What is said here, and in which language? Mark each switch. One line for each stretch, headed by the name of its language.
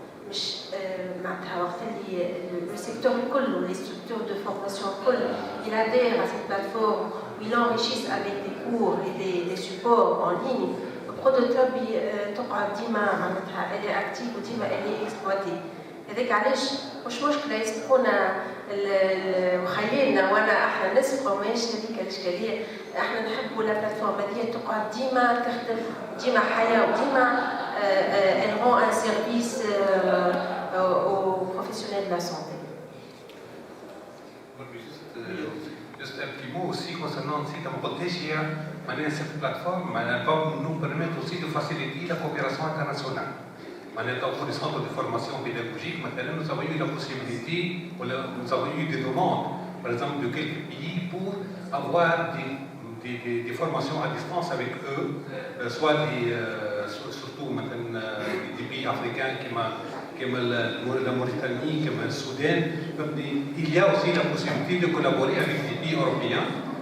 Arabic: مش معناتها وقت اللي
French: le secteur الكل les structures de formation الكل il adhère à cette plateforme où ils enrichissent avec des cours et des supports en ligne.
Arabic: البرودوتوب تقعد ديما معناتها
French: elle est active
Arabic: وديما
French: elle est exploitée.
Arabic: هذاك علاش مش مشكلة يسبقونا وخيالنا وانا احنا نسبقوا ماهيش هذيك الاشكالية. احنا نحبوا لا بلاتفورم هذه تقعد ديما تخدم ديما حياة وديما
French: elle rend un service aux professionnels de la santé. Juste un petit mot aussi concernant cette plateforme va nous permettre aussi de faciliter la coopération internationale. Pour les centres de formation pédagogique, nous avons eu la possibilité, nous avons eu des demandes, par exemple, de quelques pays pour avoir des formations à distance avec eux, soit surtout des pays africains comme la Mauritanie, comme le Soudan. Il y a aussi la possibilité de collaborer avec des pays européens